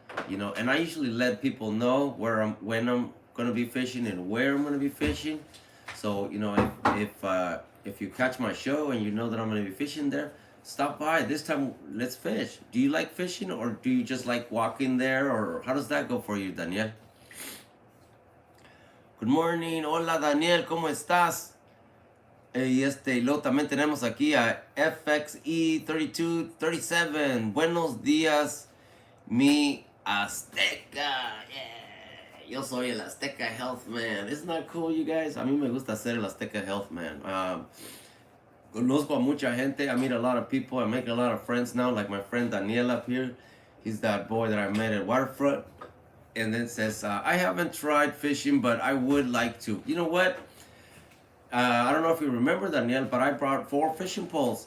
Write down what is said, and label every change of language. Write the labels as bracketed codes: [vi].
[en] You know, and I usually let people know when I'm gonna be fishing and where I'm gonna be fishing. So you know, if you catch my show and you know that I'm gonna be fishing there, stop by. This time, let's fish. Do you like fishing, or do you just like walking there, or how does that go for you, Daniel? Good morning, [es] hola Daniel, ¿cómo estás? Y luego también tenemos aquí a FXE3237. Buenos días, mi Azteca. [en] Yeah. [es] Yo soy el Azteca Health Man. [en] Isn't that cool, you guys? [es] A mí me gusta ser el Azteca Health Man. Conozco a mucha gente. [en] I meet a lot of people. I make a lot of friends now, like my friend Daniel up here. He's that boy that I met at Waterfront. And then says, I haven't tried fishing, but I would like to. You know what? I don't know if you remember, Daniel, but I brought 4 fishing poles.